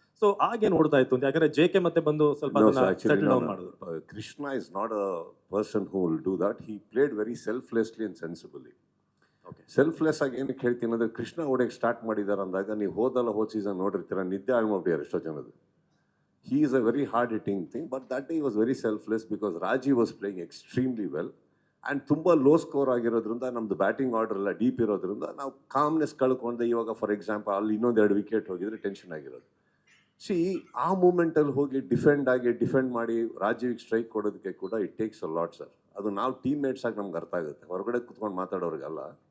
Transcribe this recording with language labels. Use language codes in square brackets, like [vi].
[kn] So ಆಗೇನು ಓಡ್ತಾ ಇತ್ತು ಅಂತ, ಯಾಕಂದ್ರೆ ಜೆ ಕೆ ಮತ್ತೆ ಬಂದು ಸ್ವಲ್ಪ ಸೆಟಲ್ ಡೌನ್ ಮಾಡಿದ್ರು. [en] Krishna is not a person who will do that. He played very selflessly and sensibly. [kn] Selfless ಆಗಿ ಏನಕ್ಕೆ ಹೇಳ್ತೀನಿ ಅಂದ್ರೆ, ಕೃಷ್ಣ ಹೊಡೆಯಕ್ಕೆ ಸ್ಟಾರ್ಟ್ ಮಾಡಿದಾರೆ ಅಂದಾಗ ನೀವು ಹೋದ ಸೀಸನ್ ನೋಡಿರ್ತೀರ, ನಿದ್ದೆ ಹಾಳು ಮಾಡ್ಬಿಟ್ಟಾರೆ ಎಷ್ಟೋ ಜನದು. [en] He is a very hard hitting thing, but that day he was very selfless because Raji was playing extremely well. [kn] And ತುಂಬ ಲೋ ಸ್ಕೋರ್ ಆಗಿರೋದ್ರಿಂದ ನಮ್ದು ಬ್ಯಾಟಿಂಗ್ ಆರ್ಡರ್ ಎಲ್ಲ ಡೀಪ್ ಇರೋದ್ರಿಂದ ನಾವು ಕಾಮ್ನೆಸ್ ಕಳ್ಕೊಂಡೆ. ಇವಾಗ ಫಾರ್ ಎಕ್ಸಾಂಪಲ್ ಅಲ್ಲಿ ಇನ್ನೊಂದೆರಡು ವಿಕೆಟ್ ಹೋಗಿದ್ರೆ ಟೆನ್ಷನ್ ಆಗಿರೋದು. ಆ ಮೂಮೆಂಟಲ್ಲಿ ಹೋಗಿ ಡಿಫೆಂಡ್ ಮಾಡಿ ರಾಜೀವ್ಗೆ ಸ್ಟ್ರೈಕ್ ಕೊಡೋದಕ್ಕೆ ಕೂಡ it takes a lot sir. ಅದು ನಾವು ಟೀಮ್ ಮೇಟ್ಸ್ ಆಗಿ ನಮ್ಗೆ ಅರ್ಥ ಆಗುತ್ತೆ, ಹೊರಗಡೆ ಕುತ್ಕೊಂಡು ಮಾತಾಡೋರಿಗಲ್ಲ.